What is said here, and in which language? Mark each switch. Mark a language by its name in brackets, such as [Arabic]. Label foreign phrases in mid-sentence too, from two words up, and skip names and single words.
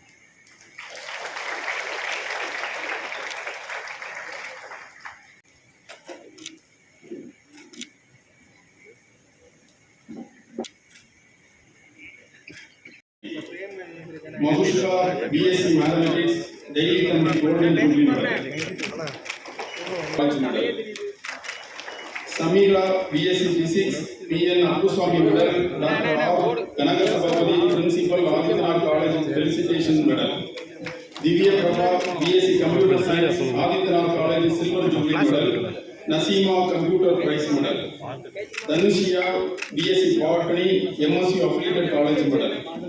[English] Mahushka BSc Mathematics, Delhi Committee Golden Jubilee Medal. Samira BSc Physics, PN Abduswamy Medal, Dr. R. Kanagasabapati, Principal Adityanar College Felicitation Medal. Divya Prabha BSc Computer Science, Adityanar College Silver Jubilee Medal. Nasima Computer Prize Medal. Dhanushya BSc Botany, MSc Affiliated College Medal.